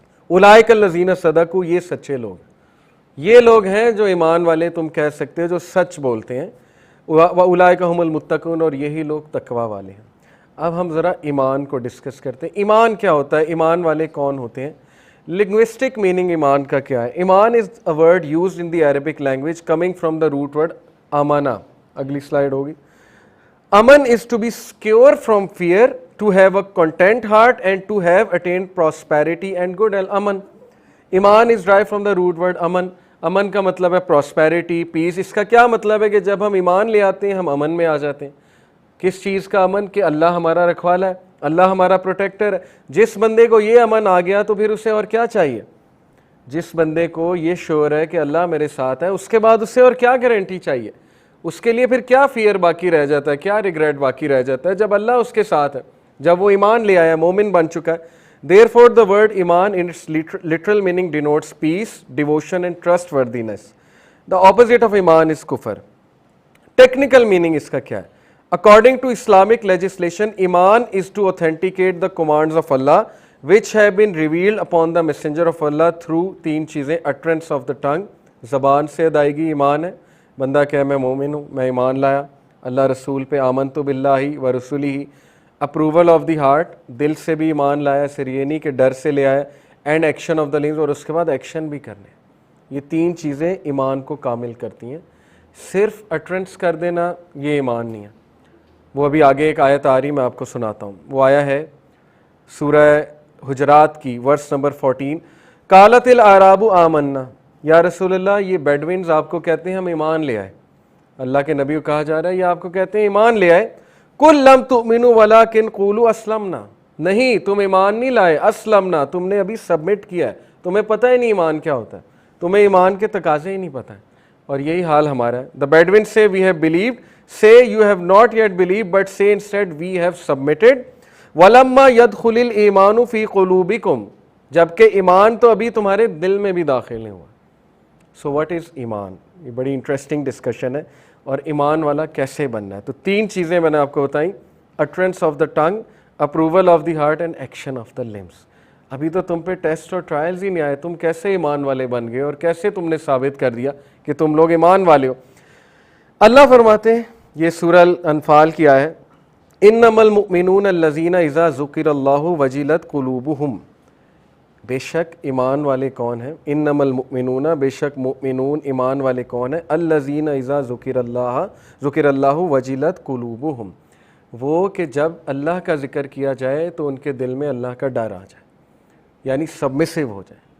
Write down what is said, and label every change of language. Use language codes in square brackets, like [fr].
[ar] اولئک الذین صدقوا, [ur] یہ سچے لوگ, یہ لوگ ہیں جو ایمان والے تم کہہ سکتے ہو, جو سچ بولتے ہیں. [ar] واولئک ھم المتقون, [ur] اور یہی لوگ تقوی والے ہیں. اب ہم ذرا ایمان کو ڈسکس کرتے ہیں. ایمان کیا ہوتا ہے, ایمان والے کون ہوتے ہیں, لنگوسٹک میننگ ایمان کا کیا ہے. [en] ایمان is a word used in the Arabic language coming from the root word امانا. [ur] اگلی سلائیڈ ہوگی. [en] امن is to be secure from fear, to have a content heart and to have attained prosperity and good health. امن, ایمان is derived from the root word امن. [ur] امن کا مطلب ہے [en] prosperity, peace. [ur] اس کا کیا مطلب ہے کہ جب ہم ایمان لے آتے ہیں ہم امن میں آ جاتے ہیں. کس چیز کا امن, کہ اللہ ہمارا رکھوالا ہے, اللہ ہمارا پروٹیکٹر ہے. جس بندے کو یہ امن آ گیا تو پھر اسے اور کیا چاہیے. جس بندے کو یہ شعور ہے کہ اللہ میرے ساتھ ہے, اس کے بعد اسے اور کیا گارنٹی چاہیے. اس کے لیے پھر کیا فیئر باقی رہ جاتا ہے, کیا ریگریٹ باقی رہ جاتا ہے, جب اللہ اس کے ساتھ ہے, جب وہ ایمان لے آیا, مومن بن چکا ہے. [en] Therefore the word ایمان in its literal meaning denotes peace, devotion and trustworthiness. The opposite of ایمان is کفر. Technical meaning [ur] اس کا کیا ہے. [en] According to Islamic legislation, ایمان is to authenticate the commands of Allah which have been revealed upon the messenger of Allah through [ur] تین چیزیں. [en] utterance of the tongue, [ur] زبان سے ادائیگی ایمان ہے. بندہ کہ میں مومن ہوں, میں ایمان لایا اللہ رسول پہ, [ar] آمنت باللہ و رسولہ. [en] approval of the heart, [ur] دل سے بھی ایمان لایا, صرف یہ نہیں کہ ڈر سے لے آیا. [en] and action of the limbs, [ur] اور اس کے بعد ایکشن بھی کرنے. یہ تین چیزیں ایمان کو کامل کرتی ہیں. صرف اٹرنس کر دینا یہ ایمان نہیں ہے. وہ ابھی آگے ایک آیت آ رہی, میں آپ کو سناتا ہوں. وہ آیا ہے سورہ حجرات کی ورس نمبر 14. [ar] قالت الاعراب آمنا, [ur] یا رسول اللہ یہ بیڈوینز آپ کو کہتے ہیں ہم ایمان لے آئے. اللہ کے نبی کو کہا جا رہا ہے یہ آپ کو کہتے ہیں ایمان لے آئے. [ar] قل لم تؤمنوا ولکن قولوا اسلمنا, [ur] نہیں تم ایمان نہیں لائے, اسلمنا تم نے ابھی سبمٹ کیا ہے, تمہیں پتہ ہی نہیں ایمان کیا ہوتا ہے, تمہیں ایمان کے تقاضے ہی نہیں پتہ ہیں. اور یہی حال ہمارا ہے. [en] The Bedouins say we have believed, say you have not yet believed but say instead we have submitted. [ar] وَلَمَّا يَدْخُلِ الْإِيمَانُ فِي قُلُوبِكُمْ, [ur] جبکہ ایمان تو ابھی تمہارے دل میں بھی داخل نہیں ہوا. [en] so what is ایمان, [ur] یہ بڑی انٹرسٹنگ ڈسکشن ہے. اور ایمان والا کیسے بننا ہے, تو تین چیزیں میں نے آپ کو بتائیں. [en] Utterance of the tongue, approval of the heart and action of the limbs. [ur] ابھی تو تم پہ ٹیسٹ اور ٹرائلز ہی نہیں آئے, تم کیسے ایمان والے بن گئے اور کیسے تم نے ثابت کر دیا کہ تم لوگ ایمان والے ہو. اللہ فرماتے ہیں, یہ سورہ الانفال کی آیت, [ar] انما المؤمنون الذین اذا ذکر اللہ وجلت قلوبہم, [ur] بے شک ایمان والے کون ہیں, [ar] انما المؤمنون, [ur] بے شک مؤمنون ایمان والے کون ہیں, [ar] الذین اذا ذکر اللہ وجلت قلوبہم, [ur] وہ کہ جب اللہ کا ذکر کیا جائے تو ان کے دل میں اللہ کا ڈر آ جائے, یعنی سبمسو ہو جائے.